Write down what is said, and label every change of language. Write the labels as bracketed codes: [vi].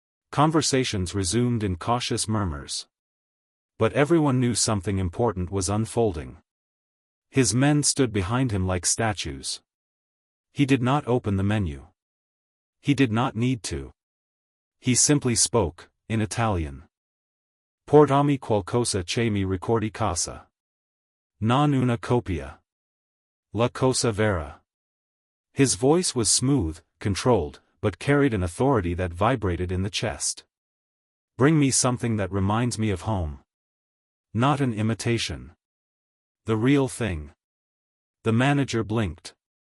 [en] Conversations resumed in cautious murmurs. But everyone knew something important was unfolding. His men stood behind him like statues. He did not open the menu. He did not need to. He simply spoke, in Italian. [it] Portami qualcosa che mi ricordi casa. Non una copia. La cosa vera. His voice was smooth, controlled, but carried an authority that vibrated in the chest. [en] Bring me something that reminds me of home. Not an imitation. The real thing. The manager blinked.